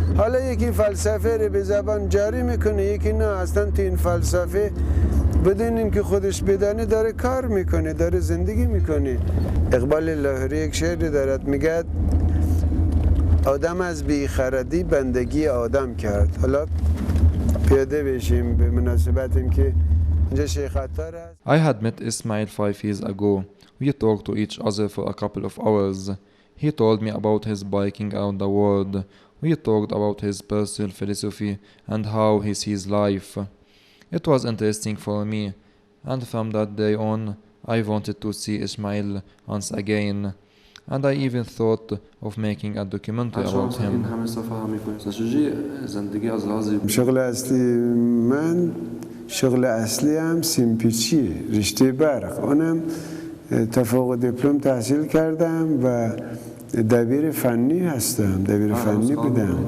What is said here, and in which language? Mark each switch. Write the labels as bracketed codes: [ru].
[fa] حالا یکی فلسفه رو به زبان جاری میکنه، یکی نه، اصلا تو این فلسفه بدون اینکه خودش بدانه داره کار میکنه، داره زندگی میکنه. اقبال لاهوری یک شعری دارد، میگه آدم از بیخردی بندگی آدم کرد. حالا پیاده بشیم به مناسبت اینکه اینجا شیخ عطار است. [en] I had met Ismail 5 years ago. We talked to each other for a couple of hours. He told me about his biking around the world. We talked about his personal philosophy and how he sees life. It was interesting for me, and from that day on, I wanted to see Ismail once again, and I even thought of making a documentary about him. [fa] این همه سفر هم میکنید چجوری زندگی از لحاظ شغل اصلی من شغل اصلی هم سیمپیچیه، رشته برق. اونم تا فوق دیپلم تحصیل کردم و دبیر فنی هستم، دبیر فنی بودم.